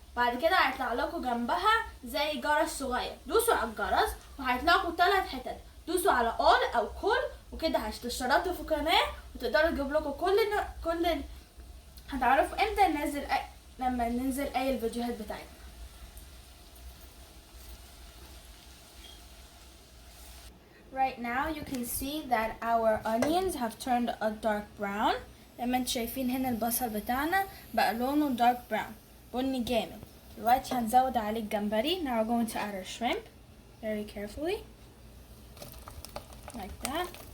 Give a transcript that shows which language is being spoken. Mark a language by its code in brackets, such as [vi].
[ar] بعد كده هيطلع لكم جنبها زي جرس صغير، دوسوا على الجرس وهيطلع لكم 3 حتت، دوسوا على all أو كل، وكده هتشتركوا في القناة وتقدروا تجيب لكم كل هتعرفوا امتى لما ننزل اي الفيديوهات بتاعتنا. [en] Right now you can see that our onions have turned a dark brown. [ar] لما انتوا شايفين هنا البصل بتاعنا بقى لونه [en] dark brown، [ar] بني جامد. دلوقتي هنزود عليه الجمبري. [en] Now we're going to add our shrimp very carefully like that.